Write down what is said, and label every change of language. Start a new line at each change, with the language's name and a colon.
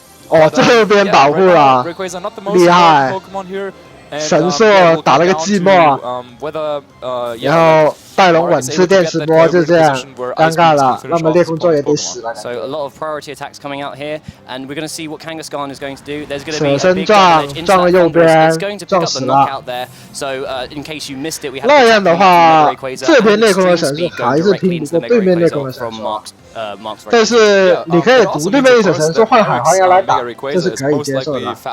Chinese: 哦，这边保护了，厉害！神兽打了个寂寞，然后带龙稳吃电磁波，就这样尴尬了。那么裂空座也得死了。
English: So a lot of priority attacks coming out here, and we're going to see what Kangaskhan is going to do. There's going to be a big damage into that Thundurus. It's going to pick up the knockout there. So in case you missed it, we have
Chinese: 那样的话，这边内空的神兽还是拼不过对面内空的神兽。但是你可以读对面一手神兽换海皇牙来打，这是可以接受的。